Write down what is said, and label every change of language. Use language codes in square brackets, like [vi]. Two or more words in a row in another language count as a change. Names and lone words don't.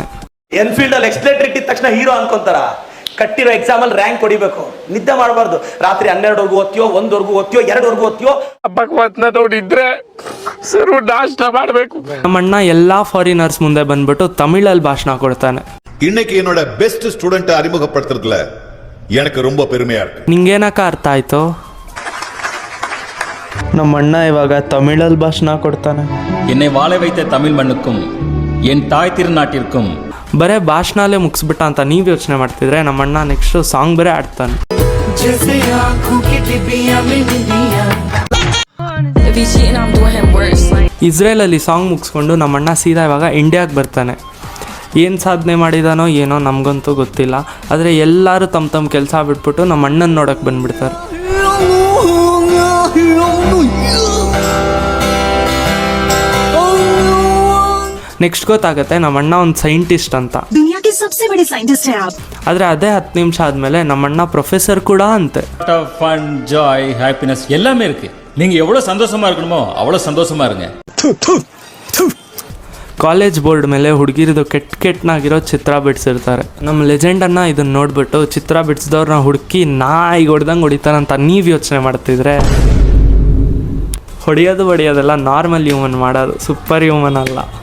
[kn] ಎನ್ಫೀಲ್ಡ್ ಅಲ್ಲಿ ಎಕ್ಸ್ಲೇಟರ್ ಇಟ್ಟಿದ ತಕ್ಷಣ ಹೀರೋ ಅನ್ಕೊಂತಾರ. ಕಟ್ಟಿರೋ ಎಕ್ಸಾಮ್ ಅಲ್ಲಿ ರ್ಯಾಂಕ್ ಹೊಡಿಬೇಕು, ನಿದ್ದೆ ಮಾಡಬಾರ್ದು. ರಾತ್ರಿ 12 ಓದ್ತೀಯೋ, 1 ಓದ್ತೀಯೋ, 2 ಓದ್ತೀಯೋ. ಭಗವಂತನ ನೋಡಿದ್ರೆ ಸರ್ ನಾಷ್ಟ ಮಾಡಬೇಕು. ನಮ್ಮಣ್ಣ ಎಲ್ಲಾ ಫಾರಿನರ್ಸ್ ಮುಂದೆ ಬಂದ್ಬಿಟ್ಟು ತಮಿಳಲ್ಲಿ ಭಾಷಣ ಕೊಡ್ತಾನೆ. [ta] இன்னைக்கு என்னோட [en] best student [ta] அறிமுகப்படுத்துறதுல எனக்கு ரொம்ப பெருமையா இருக்கு. [kn] ನಿಂಗೇನಕ್ಕ ಅರ್ಥ ಆಯ್ತು? ನಮ್ಮಣ್ಣ ಇವಾಗ ತಮಿಳಲ್ಲಿ ಭಾಷಣ ಕೊಡ್ತಾನೆ. [ta] என்னை வாழ வைத்த தமிழ் மண்ணுக்கும் என் தாய் திருநாட்டிற்கும். [kn] ಬರೇ ಭಾಷಣಲ್ಲೇ ಮುಗಿಸ್ಬಿಟ್ಟ ಅಂತ ನೀವು ಯೋಚನೆ ಮಾಡ್ತಿದ್ರೆ, ನಮ್ಮಣ್ಣ [en] next song [kn] ಬೇರೆ ಆಡ್ತಾನೆ. ಇಸ್ರೇಲಲ್ಲಿ ಸಾಂಗ್ ಮುಗಿಸ್ಕೊಂಡು ನಮ್ಮಣ್ಣ ಸೀದಾ ಇವಾಗ ಇಂಡಿಯಾಗೆ ಬರ್ತಾನೆ. ಏನು ಸಾಧನೆ ಮಾಡಿದಾನೋ ಏನೋ ನಮಗಂತೂ ಗೊತ್ತಿಲ್ಲ. ಆದರೆ ಎಲ್ಲರೂ ತಮ್ಮ ಕೆಲಸ ಬಿಟ್ಬಿಟ್ಟು ನಮ್ಮ ಅಣ್ಣನ ನೋಡೋಕೆ ಬಂದ್ಬಿಡ್ತಾರೆ. ನೆಕ್ಸ್ಟ್ ಗೊತ್ತಾಗುತ್ತೆ ನಮ್ಮಣ್ಣ ಒಂದು ಸೈಂಟಿಸ್ಟ್ ಅಂತ. ಆದರೆ ಅದೇ 10 ನಿಮಿಷ ಆದಮೇಲೆ ನಮ್ಮಣ್ಣ ಪ್ರೊಫೆಸರ್ ಕೂಡ ಅಂತೆ. [en] fun, joy, happiness [ta] எல்லாமே இருக்கு. நீங்க எவ்வளவு சந்தோஷமா இருக்கணுமோ அவ்வளவு சந்தோஷமா இருங்க. [kn] ಕಾಲೇಜ್ ಬೋರ್ಡ್ ಮೇಲೆ ಹುಡುಗಿರಿದು ಕೆಟ್ಟನಾಗಿರೋ ಚಿತ್ರ ಬಿಡಿಸಿರ್ತಾರೆ. ನಮ್ಮ ಲೆಜೆಂಡನ್ನು ಇದನ್ನು ನೋಡಿಬಿಟ್ಟು ಚಿತ್ರ ಬಿಡಿಸಿದವ್ರನ್ನ ಹುಡುಕಿ ನಾಯಿಗೆ ಹೊಡೆದಂಗೆ ಹೊಡಿತಾರಂತ ನೀವು ಯೋಚನೆ ಮಾಡ್ತಿದ್ರೆ, ಹೊಡೆಯೋದೆಲ್ಲ [en] normal human [kn] ಮಾಡೋದು, [en] super human [kn] ಅಲ್ಲ.